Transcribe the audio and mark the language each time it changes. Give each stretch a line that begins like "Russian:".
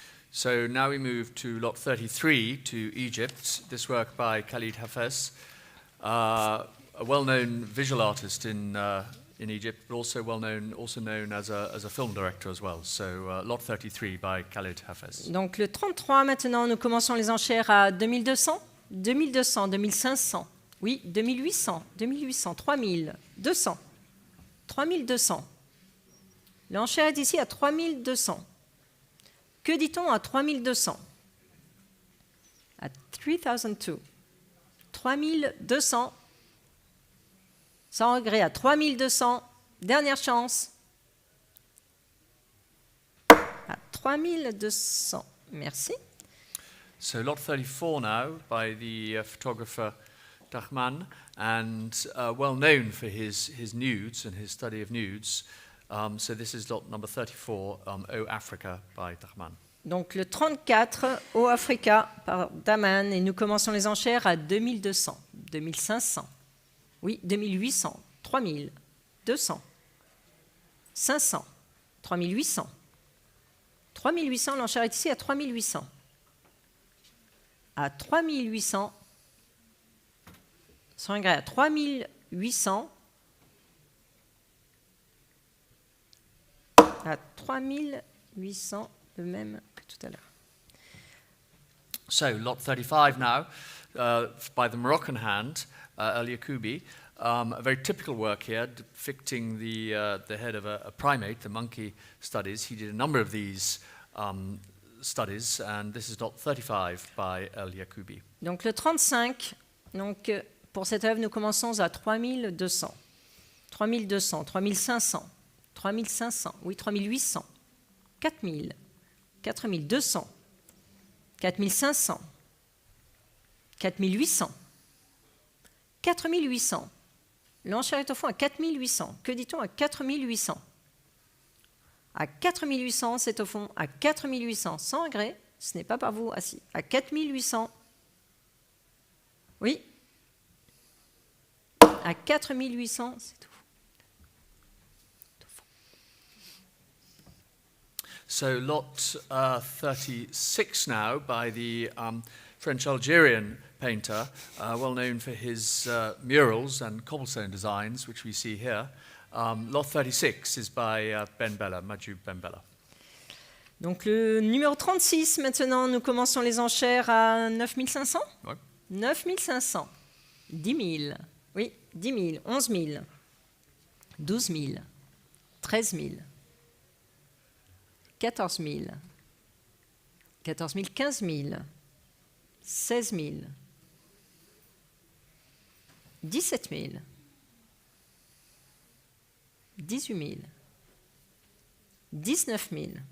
English: So now we move to lot 33 to Egypt. This work by Khalid Hafez, a well-known visual artist in Egypt, but also known as a film director as well. So lot 33 by Khalid Hafez.
French: Donc le 33 maintenant, nous commençons les enchères à 2200, 2200, 2500, oui, 2800, 2800, 3200, 3200. L'enchère est ici à 3200. Que dit-on à 3200? À 3002. 3200. Sans regret à 3200. Dernière chance. À 3200. Merci.
English: So lot 34 now by the photographer Dahman, and well known for his nudes and his study of nudes. So this is lot number 34, O Africa by Dahman.
French: Donc le 34, O Africa par Dahman, et nous commençons les enchères à 2200, 2500, oui, 2800, 3000, 200, 500, 3800. 3800, l'enchère est ici à 3800. À 3800, sans regret, à 3800. À 3800, le même que tout à l'heure.
English: So lot 35 now, by the Moroccan hand, El Yacoubi. A very typical work here, depicting the head of a primate, the monkey studies. He did a number of these studies, and this is lot 35 by El Yacoubi.
French: Donc le 35, donc, pour cette œuvre, nous commençons à 3200, 3200, 3500, 3500, oui, 3800, 4000, 4200, 4500, 4800, 4800. L'enchère est au fond à 4800. Que dit-on à 4800? À 4800, c'est au fond à 4800. Sans regret, ce n'est pas par vous assis. À 4800. Oui. À 4800, c'est au fond.
English: So lot 36 now by the French-Algerian painter, well known for his murals and cobblestone designs, which we see here. Lot 36 is by Majub Ben Bella.
French: Donc le numéro 36 maintenant, nous commençons les enchères à 9500. Ouais. 9500. 10 000. Oui, 10 000, 11 000, 12 000, 13 000, 14 000, 14 000, 15 000, 16 000, 17 000, 18 000, 19 000.